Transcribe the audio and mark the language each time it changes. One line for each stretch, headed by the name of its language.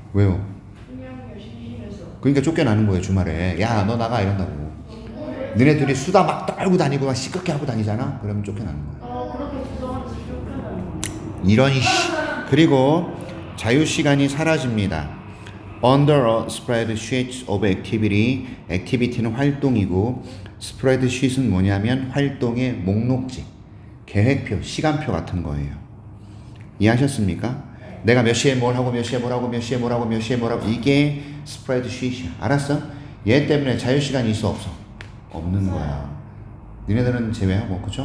Korean: 왜요? 그냥 열심히 해서. 그러니까 쫓겨나는 거예요, 주말에. 야, 너 나가 이런다고. 니네들이 수다 막 떨고 다니고 막 시끄럽게 하고 다니잖아? 그러면 쫓겨나는 거예요. 그렇게 구성하면서 쫓겨나는 거. 이런 그리고 자유시간이 사라집니다.
English: Under a spreadsheet of activity.
Korean: activity는 활동이고 spreadsheet은 뭐냐면 활동의 목록지, 계획표, 시간표 같은 거예요. 이해하셨습니까? 내가 몇 시에 뭘 하고 몇 시에 뭘 하고 몇 시에 뭘 하고 몇 시에 뭘 하고 이게 스프레드시트야. 알았어? 얘 때문에 자유시간이 있어 없어? 없는 거야. 니네들은 제외하고 그죠?